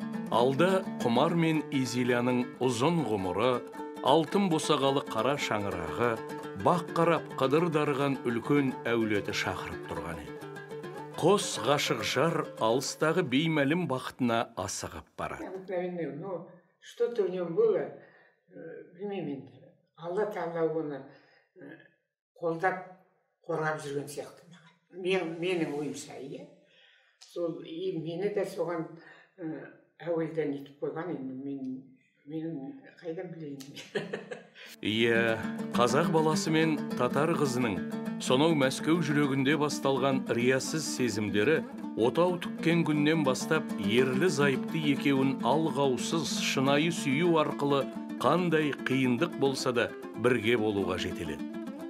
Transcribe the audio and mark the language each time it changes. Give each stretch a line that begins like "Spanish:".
Kazakh: Алда Құмар мен Изиляның ұзын ғұмыры, алтын босағалы қара шаңырағы, бақ қарап қыдыр дарыған үлкен әулеті шақырып тұрған еді. Қос ғашық жар алыстағы беймәлім бақытына асығып барады.
Russian: Ну, что-то в нем было,
Kazakh: білмеймін. Алла Тағала оны қолдап қорғап жүрген сияқты. Менің ойымша, иә. Сол мені де соған әуелден етіп қойған, енді менің қайдан білейін. Иә, қазақ баласы мен татар қызының сонау Мәскеу жүрегінде басталған риясыз сезімдері отау түккен күннен бастап ерлі зайыпты екеуін алғаусыз шынайы сүю арқылы қандай қиындық болса да бірге болуға жетеледі.